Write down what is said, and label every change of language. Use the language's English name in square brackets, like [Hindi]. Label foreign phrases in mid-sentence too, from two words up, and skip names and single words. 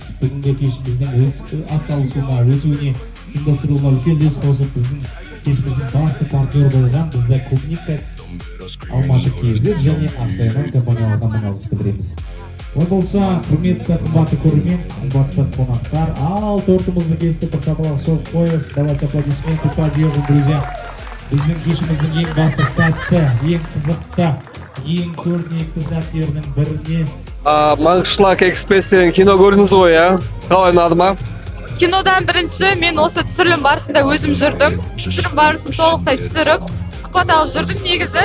[Kazakh] Бүгінгі кешіміздің атсалысуына өтуіне ұйымдастыруына үлкен үлес қосып біздің кешіміздің басты партнер болған бізді Клубника Алматы KZ және Ансайман компанияларына мың алғыс білдіреміз. Ой болса, құрметті қымбатты көрермен, қымбатты қонақтар, ал тортымызды кесті бір қаталақ соғып қойып, [Russian] давайте аплодисменты поддержим, друзья. [Kazakh] Біздің кешіміздің ең басты тәтті, ең қызықты, ең көрнекті сәттерінің біріне. Маңғышлақ экспресс деген кино көрдіңіз ғой, иә? Қалай ұнады ма? Кинодан бірінші мен осы түсірілім барысында өзім жүрдім. Түсірілім барысын толықтай түсіріп, сұхбат алып жүрдім негізі.